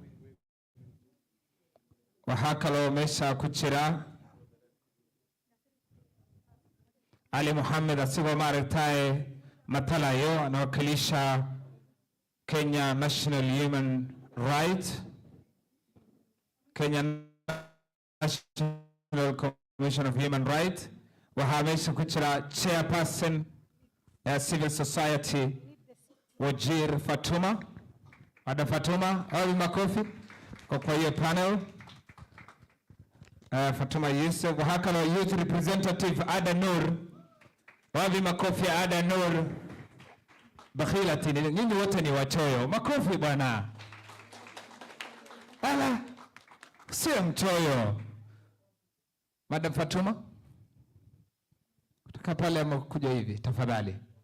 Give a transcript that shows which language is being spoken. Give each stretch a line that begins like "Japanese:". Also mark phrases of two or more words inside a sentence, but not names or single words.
Somali: Waxaa kaloo meesha ku jira Ali Muhammad asigoo maaragtay matalayo anawakilisha Kenya National Human Rights, Kenya National Commission of Human Rights. Waxaa meesha ku jira
English: chairperson civil society
Somali: Wajir Fatuma.
Swahili: Ada Fatuma, all makofi kwa hiyo panel. Fatuma Yusuf.
Somali: Waxaa kaloo
English: youth representative
Somali: Ada Nur.
Swahili: Wapi makofi Ada Nur. Bakhilati, nyinyi wote ni wachoyo. Makofi bwana. Ala, sio mchoyo. Madam Fatuma, kutoka pale amekuja hivi, tafadhali.